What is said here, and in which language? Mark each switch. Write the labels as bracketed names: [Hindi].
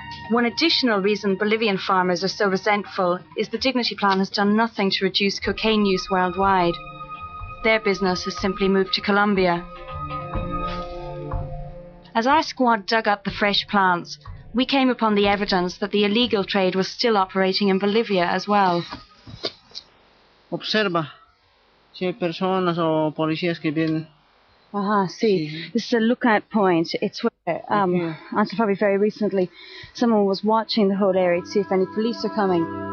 [English] One additional reason Bolivian farmers are so resentful is the Dignity Plan has done nothing to reduce cocaine use worldwide. Their business has simply moved to Colombia. As our squad dug up the fresh plants, we came upon the evidence that the illegal trade was still operating in Bolivia as well. [Spanish] Observa si hay personas o policías que vienen. [English] See, this is a lookout point. It's where, until probably very recently, someone was watching the whole area to see if any police are coming.